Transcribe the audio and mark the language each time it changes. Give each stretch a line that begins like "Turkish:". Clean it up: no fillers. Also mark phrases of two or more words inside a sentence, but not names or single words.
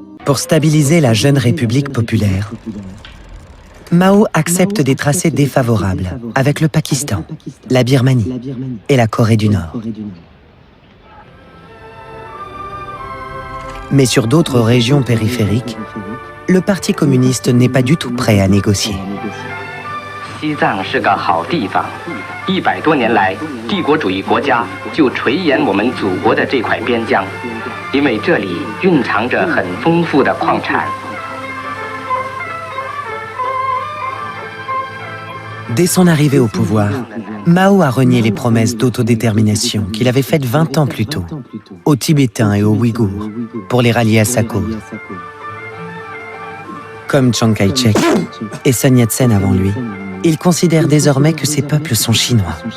French: Pour stabiliser la jeune République populaire, Mao accepte des tracés défavorables avec le Pakistan, la Birmanie et la Corée du Nord. Mais sur d'autres régions périphériques, le Parti communiste n'est pas du tout prêt à négocier.
Chinese: 西藏是个好地方，100多年来，帝国主义国家就垂涎我们祖国的这块边疆，因为这里蕴藏着很丰富的矿产。
French: Dès son arrivée au pouvoir, Mao a renié les promesses d'autodétermination qu'il avait faites 20 ans plus tôt, aux Tibétains et aux Ouïghours, pour les rallier à sa cause. Comme Chiang Kai-shek et Sun Yat-sen avant lui, il considère désormais que ces peuples sont chinois.